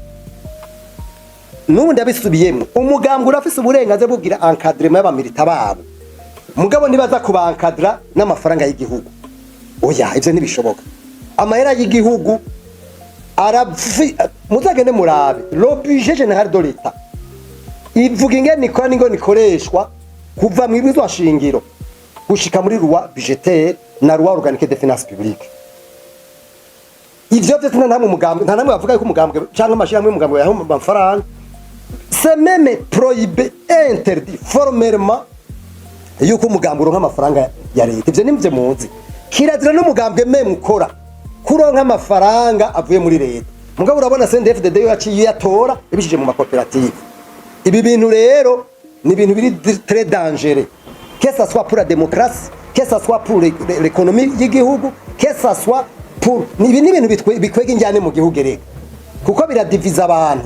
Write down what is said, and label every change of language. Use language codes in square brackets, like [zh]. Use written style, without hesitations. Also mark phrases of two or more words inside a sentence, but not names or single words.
[rn] Nubu ndabisubiyemwo, umugambo urafise uburenganzira bwo kugira encadrement y'abamilita babo, mugabo nibaza kubankadra n'amafaranga y'igihugu. Oya, ivyo ntibishoboka. Amahera y'igihugu muzagende murabe [fr] le budget général de l'État [rn] ivuga ingene ikora n'ingo nikoreshwa kuva mu ibizwa shingiro gushika muri [fr] loi budgétaire [rn] na [fr] loi organique des finances publiques. [rn] Ivyo vyose nta namwe bavuga yuko umugambwe canke amashirahamwe y'umugambwe yaho amafaranga, [fr] c'est même prohibé, interdit formellement [rn] yuko umugambwe uronka amafaranga ya leta. Ivyo nimvye muzi, kirazira n'umugambwe meme ukora kuronka amafaranga avuye muri leta. Mugabo urabona CNDD-FDD yaciye yatora ibishije mu makoperative. Ibi bintu rero ni ibintu biri [fr] très dangereux, que ça soit pour la démocratie, que ça soit pour l'économie [rn] y'igihugu, [fr] que ça soit pour [rn] ni ibintu bikwega injyane mu gihugu reka, kuko biradiviza abantu.